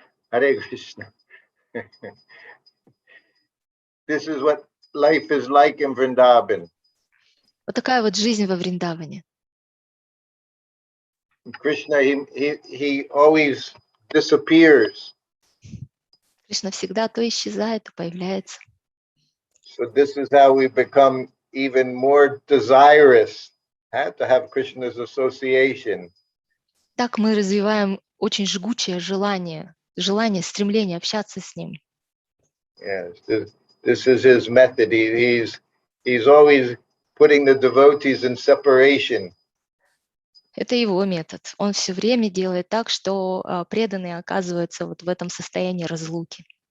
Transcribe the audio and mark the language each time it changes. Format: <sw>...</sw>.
<en>Hare Krishna. This is what life is like in Vrindavan.</en> <ru>Вот такая вот жизнь во Вриндаване.</ru> <en>Krishna, he always disappears.</en> <ru>Кришна всегда то исчезает, то появляется.</ru> <en>So this is how we become even more desirous to have Krishna's association.</en> <ru>Так мы развиваем очень жгучее желание, стремление общаться с Ним.</ru> <en>Yes, this is his method. He's always putting the devotees in separation.</en> <ru>Это его метод. Он все время делает так, что преданные оказываются вот в этом состоянии разлуки.</ru>